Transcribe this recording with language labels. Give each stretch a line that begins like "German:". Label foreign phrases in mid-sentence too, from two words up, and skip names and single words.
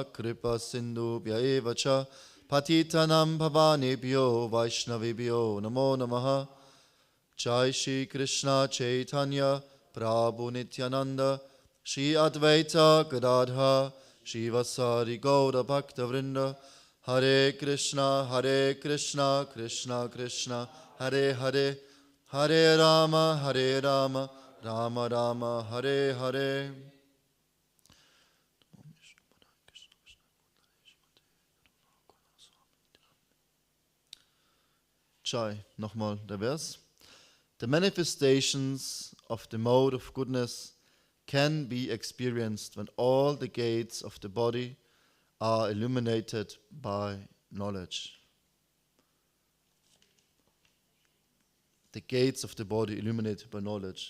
Sanskrit: कृपा सिन्धुभ्य एवच पतितानां पावनेभ्यो वैष्णवेभ्यो नमो नमः जय श्री कृष्ण चैतन्य प्रभु नित्यानन्द श्री अद्वैत गदाधर श्रीवासादि गौर भक्त वृन्द हरे कृष्ण कृष्ण कृष्ण हरे हरे हरे राम राम राम हरे हरे. Jai,
German: nochmal der Vers.
English: The manifestations of the mode of goodness can be experienced when all the gates of the body are illuminated by knowledge. The gates of the body illuminated by knowledge.